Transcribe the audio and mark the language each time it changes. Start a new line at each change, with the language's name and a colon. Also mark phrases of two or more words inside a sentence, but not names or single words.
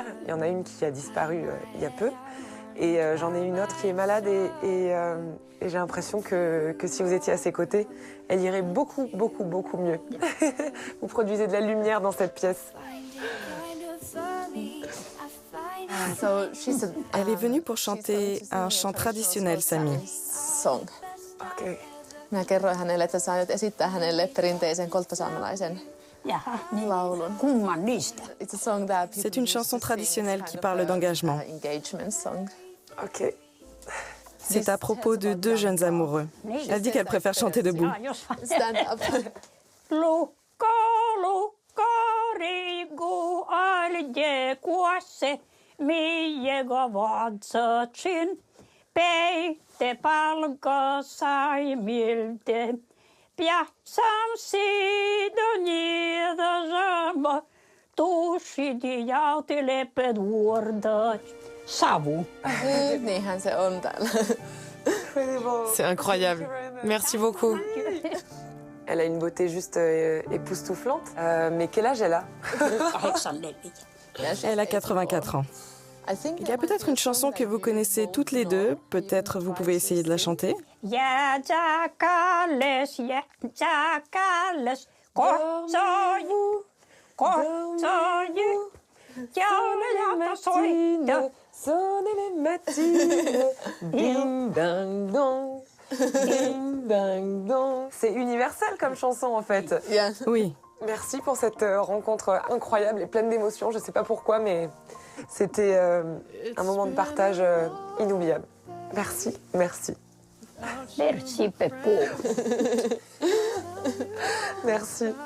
French: Il y en a une qui a disparu il y a peu. Et j'en ai une autre qui est malade et j'ai l'impression que si vous étiez à ses côtés, elle irait beaucoup mieux. Vous produisez de la lumière dans cette pièce. Elle est venue pour chanter un chant traditionnel Sami. Ok.
Finnish: Minä kerroin hänelle, että sä aiot esittää hänelle perinteisen kolttasaamelaisen laulun. Kumman niistä?
English: It's a song that
French: C'est une chanson traditionnelle qui parle d'engagement.
English: Engagement song. Ok.
French: C'est à propos de 2 jeunes amoureux. Elle dit qu'elle préfère chanter debout.
English: Stand up.
Skolt Sami: Lukko, rigu, alje, kuasse, miega vatsatsin, peitte palka saimilte, piatsam sidonida zama, tushidi jautilepet vuordat, savu.
Finnish: Niinhän se on täällä.
French: C'est incroyable. Merci beaucoup. Elle a une beauté juste époustouflante. Mais quel âge elle a? Elle a 84 ans. Il y a peut-être une chanson que vous connaissez toutes les deux. Peut-être vous pouvez essayer de la chanter. Sonnez les matines, ding ding dong, ding ding dong. C'est universel comme chanson en fait. Yeah. Oui. Merci pour cette rencontre incroyable et pleine d'émotions. Je sais pas pourquoi, mais c'était un moment de partage inoubliable. Merci, merci. Merci, Peppo. Merci.